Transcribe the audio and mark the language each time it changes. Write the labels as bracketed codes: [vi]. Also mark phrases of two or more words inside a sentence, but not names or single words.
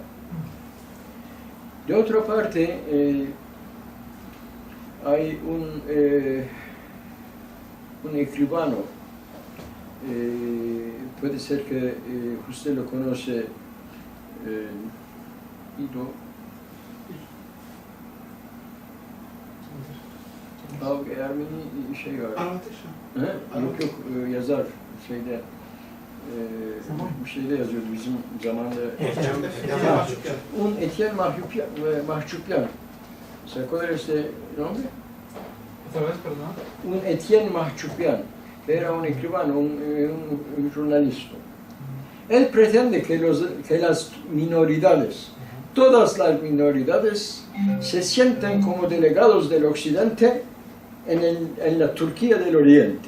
[es] De otra parte, hay un escribano, puede ser que usted lo conoce, [tr] Ido Ermeni şey var. Yok yok, yazar şeyde bir şeyde yazıyordu bizim zamanda. [es] Un Etienne Mahçupyan. ¿Se acuerda este nombre? Un Etienne Mahçupyan, que era un escribano, un jornalista. Él pretende que las minoridades, todas las minoridades, se sienten como delegados del Occidente en la Turquía del Oriente.